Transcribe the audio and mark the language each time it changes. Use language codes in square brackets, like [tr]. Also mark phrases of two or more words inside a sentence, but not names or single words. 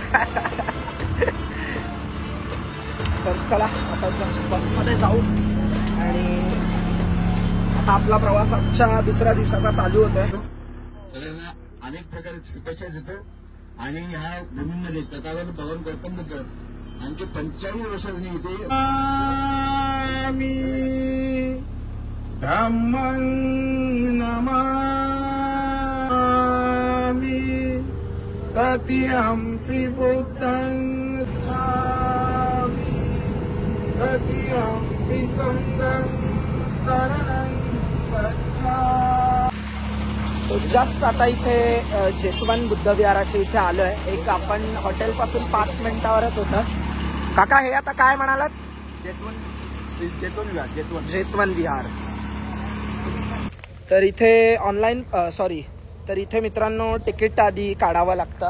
[mr] तर चला आता जस्ट बसमध्ये जाऊ आणि आता आपला प्रवास आजच्या 2ऱ्या दिवसाचा चालू होतोय. अनेक प्रकारे शुभेच्छा देतो आणि ह्या भूमीमध्ये तथागत भगवान गौतम बुद्ध आणखी 95 वर्षांनी इथे [pi] धम्मं नमामि तत्यंपि बुद्धं गच्छामि तत्यंपि संघं शरणं गच्छामि. [mr] जस्ट आता इथे जेतवन बुद्धविहाराच्या इथे आलोय. एक आपण हॉटेल पासून 5 मिनिटावरच होतं. काका हे आता काय म्हणालात? जेतवन विहार. तर इथे ऑनलाईन तर इथे मित्रांनो तिकीट आधी काढावं लागतं.